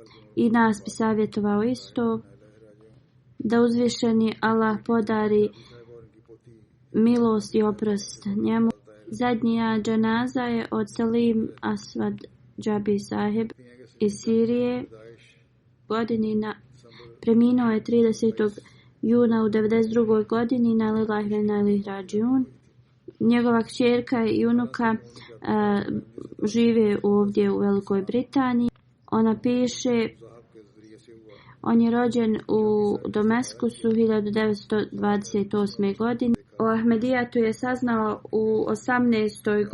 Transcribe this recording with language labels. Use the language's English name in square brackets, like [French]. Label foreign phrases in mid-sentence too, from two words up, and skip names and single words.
[Bosnian] I nas bi savjetovao isto. Da uzvišeni Allah podari milost i oprost njemu. Zadnja dženaza je od Salim Aswad Jabi Sahib iz Sirije. Preminuo je 30. juna u 92. godini [Arabic] إنا لله وإنا إليه راجعون. [Bosnian] Njegova kćerka i unuka žive ovdje u Velikoj Britaniji. Ona piše: on je rođen u Damaskusu 1928. godine. O Ahmedijatu je saznao u 18.